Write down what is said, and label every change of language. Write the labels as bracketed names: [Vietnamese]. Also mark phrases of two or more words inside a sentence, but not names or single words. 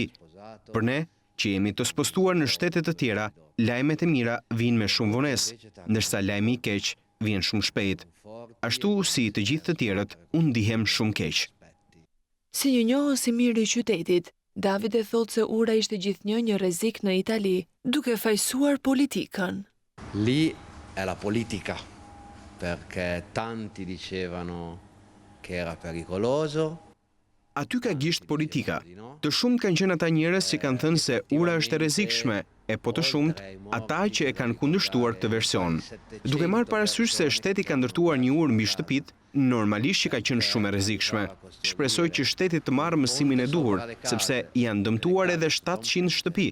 [Albanian] Për ne, që jemi të spostuar në shtete të tjera, lajmet e mira vinë me shumë vonesë, ndërsa lajmi i keq vjen shumë shpejt. Ashtu si të gjithë të tjerët, unë ndihem shumë keq. Si një njohës i mirë i qytetit, Davide thotë se ura ishte gjithnjë një rrezik në Itali, duke fajsuar politikën. [Italian] Lì è la politica, perché tanti dicevano che era pericoloso. [Albanian] Aty ka gisht politika. Të shumt kanë qenë ata njerëz që kanë thënë se ura është e rrezikshme, e po të shumt ata që e kanë kundërshtuar këtë version. Duke marrë parasysh se shteti ka ndërtuar një urë mbi shtëpitë, normalisht që ka qenë shumë e rrezikshme. Shpresoj që shteti të marrë mësimin e duhur, sepse janë dëmtuar edhe 700 shtëpi.